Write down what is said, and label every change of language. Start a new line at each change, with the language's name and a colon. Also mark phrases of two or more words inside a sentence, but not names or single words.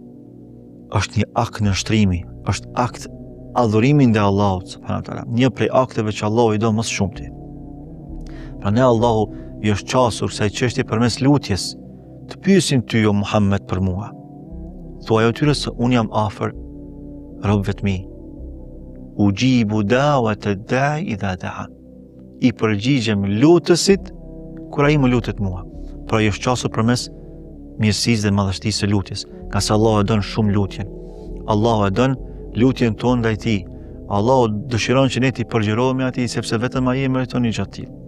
Albanian: Është një akt nështrimi, është akt adhurimi ndaj Allahut
Arabic: سبحانه وتعالى,
Albanian: një prej akteve që Allahu i do më së shumti. Pra ne Allahu i është qasur kësaj çështje përmes lutjes. Të pyesin ty, o Muhammed, për mua. Thuaj atyre se unë jam afër robëve të mi.
Arabic: أجيب دعوة الداع إذا دعان.
Albanian: I përgjigjem lutësit kur ai më lutet mua. Pra i është qasur përmes mirësisë dhe madhështisë së lutjes, nga se Allahu e don shumë lutjen. Allahu e don lutjen tonë ndaj tij. Allahu dëshiron që ne t'i përgjigjohemi atij, sepse vetëm ai e meriton një gjë të tillë.